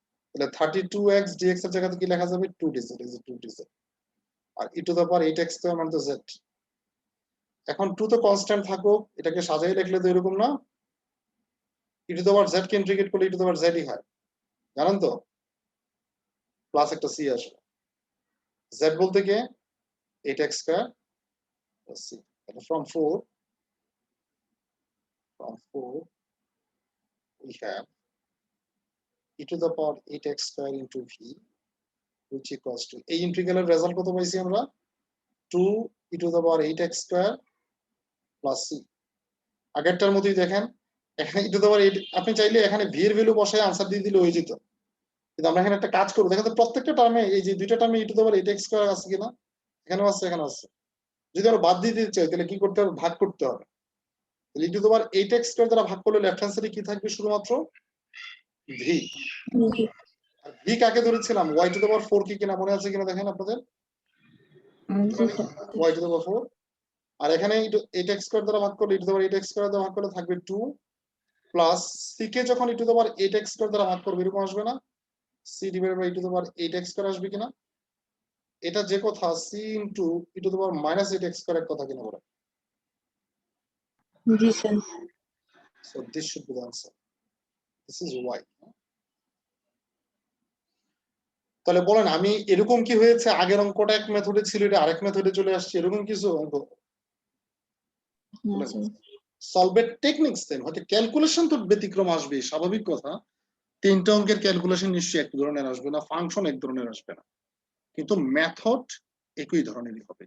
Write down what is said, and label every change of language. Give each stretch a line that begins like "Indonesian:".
Bangla: তাহলে 32x dx এর জায়গাতে কি লেখা যাবে 2dz, is 2dz, আর e to the power 8x square মানে তো z। এখন 2 তো কনস্ট্যান্ট থাকুক, এটাকে সাজাই লিখলে তো এরকম না, e to the power z K integrate করলে e to the power z ই হয়, জানেন তো, প্লাস একটা c আসবে। z বলতে কি 8x স্কয়ার plus c, তাহলে
English: from 4 we have e to the power 8x square into v which equals to,
Bangla: এই ইন্টিগ্রালের রেজাল্ট কত পাইছি আমরা 2 e to the power 8x square plus c। আগেরটার মতোই দেখেন এখানে e to the power 8, আপনি চাইলে এখানে v এর ভ্যালু বসায় आंसर দিয়ে দিলে হয়ে যেত, কিন্তু আমরা এখানে একটা কাজ করব, দেখেন তো প্রত্যেকটা টার্মে এই যে দুইটা টার্মে e to the power 8x square আছে কিনা, এখানেও আছে এখানেও আছে। যদি আমরা বাদ দিয়ে দিতে চাই তাহলে কি করতে হবে, ভাগ করতে হবে। তাহলে e to the power 8x square দ্বারা ভাগ করলে লেফট হ্যান্ড সাইডে কি থাকবে শুধুমাত্র v। আর v কাকে ধরেছিলাম y টু দ্য পাওয়ার 4 কি কিনা মনে আছে কিনা দেখেন আপনাদের, জি sir. y to the power 4, আর এখানে 8x স্কয়ার দ্বারা ভাগ করলে e to the power 8x square দ্বারা ভাগ করলে থাকবে 2 প্লাস c কে যখন e to the power 8x square দ্বারা ভাগ করবে এরকম আসবে না, c divided by e to the power 8x square আসবে কিনা। এটা যে কথা c into e to the power minus 8x square এর কথা কিনা বলে। জি sir.
English: so this should be the answer, this is y।
Bangla: তাহলে বলেন আমি এরকম কি হয়েছে, আগের অঙ্কটা এক মেথডে ছিল এটা আরেক মেথডে চলে আসছে, এরকম কিছু অঙ্ক সলভের টেকনিক সেম, হয়তো ক্যালকুলেশন তো ব্যতিক্রম আসবে, স্বাভাবিক কথা, তিনটা অঙ্কের ক্যালকুলেশন নিশ্চয়ই এক ধরনের আসবে না, ফাংশন এক ধরনের আসবে না, কিন্তু মেথড একই ধরনেরই হবে।